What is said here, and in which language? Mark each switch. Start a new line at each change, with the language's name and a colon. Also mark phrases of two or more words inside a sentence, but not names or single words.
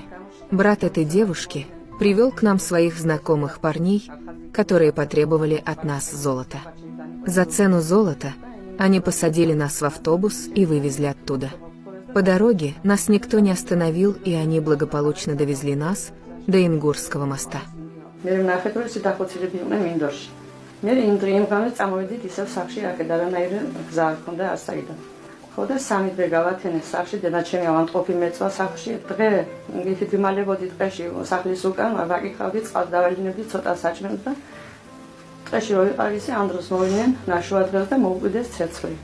Russian: Брат этой девушки привел к нам своих знакомых парней, которые потребовали от нас золота. За цену золота они посадили нас в автобус и вывезли оттуда. По дороге нас никто не остановил, и они благополучно довезли нас до Ингурского моста.
Georgian: ხოდა სამი დღე გავათენე სახში, დედაჩემი ავანტყოფი მეწვა სახში, დღე იგივე ვიმალებოდი ტყეში სახლის უკან, ვაკითხავდი, წყალს დავაჯინებდი ცოტა საჭმელს და ტყეში რო ვიყავ ისე ამ დროს მოვიდნენ ნაშუადღეს და მოუკვიდეს ცეცხლი.